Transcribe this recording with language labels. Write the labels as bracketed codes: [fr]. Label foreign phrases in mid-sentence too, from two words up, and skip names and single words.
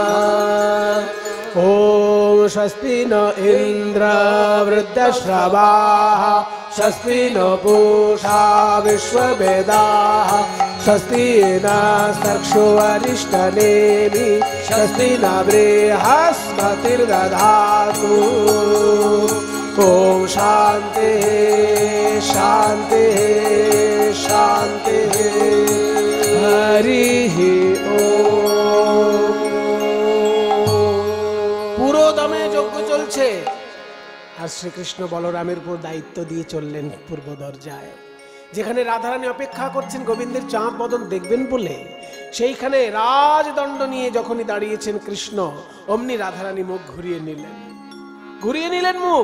[sa] ओम स्वस्ति न इन्द्र वृद्धश्रवाः स्वस्ति न पूषा विश्ववेदाः स्वस्ति नस्तर्क्ष्यो अरिष्टनेमि स्वस्ति न बृहस्पतिर्दधातु ओम शांति शांति शांति हरि ओम। [bn] পুরোদমে যজ্ঞ চলছে, আর শ্রীকৃষ্ণ বলরামের উপর দায়িত্ব দিয়ে চললেন পূর্ব দরজায়, যেখানে রাধারানী অপেক্ষা করছেন গোবিন্দের চাঁদ বদন দেখবেন বলে। সেইখানে রাজদণ্ড নিয়ে যখনই দাঁড়িয়েছেন কৃষ্ণ, অমনি রাধারানী মুখ ঘুরিয়ে নিলেন মুখ।